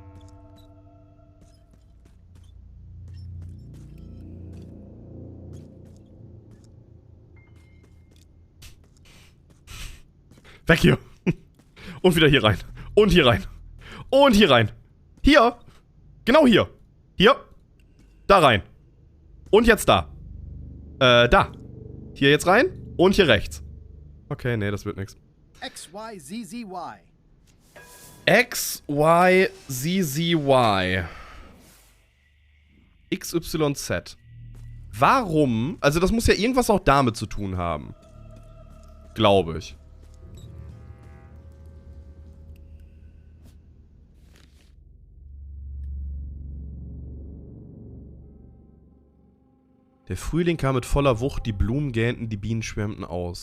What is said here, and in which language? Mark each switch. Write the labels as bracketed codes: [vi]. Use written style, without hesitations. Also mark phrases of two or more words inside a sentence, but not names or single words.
[de] Weg hier. Und wieder hier rein. Und hier rein. Und hier rein. Hier. Genau hier. Hier. Da rein. Und jetzt da. Da. Hier jetzt rein. Und hier rechts. Okay, nee, das wird nichts. X, Y, Z, Z, Y. X, Y, Z, Z, Y. X, Y, Z. Warum? Also das muss ja irgendwas auch damit zu tun haben. Glaube ich. Der Frühling kam mit voller Wucht, die Blumen gähnten, die Bienen schwärmten aus.